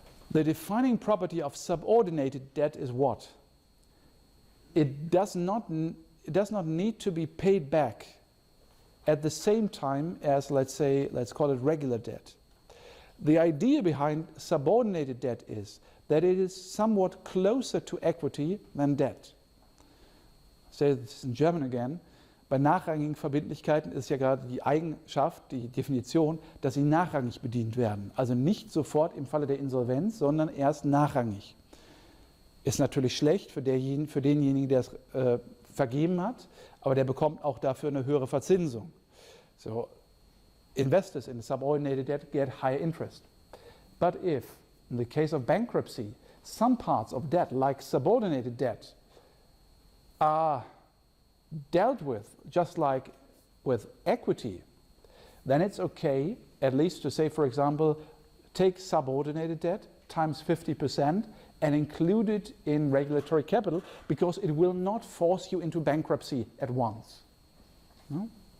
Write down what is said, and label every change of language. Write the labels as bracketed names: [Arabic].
[English] The defining property of subordinated debt is what? It does not need to be paid back at the same time as, let's call it regular debt. The idea behind subordinated debt is that it is somewhat closer to equity than debt. Say this in German again. [German] Bei nachrangigen Verbindlichkeiten ist ja gerade die Eigenschaft, die Definition, dass sie nachrangig bedient werden. Also nicht sofort im Falle der Insolvenz, sondern erst nachrangig. Ist natürlich schlecht für denjenigen, der es vergeben hat, aber der bekommt auch dafür eine höhere Verzinsung. [English] So, investors in subordinated debt get higher interest. But if, in the case of bankruptcy, some parts of debt, like subordinated debt, are dealt with just like with equity, then it's okay, at least to say, for example, take subordinated debt times 50% and include it in regulatory capital because it will not force you into bankruptcy at once. No?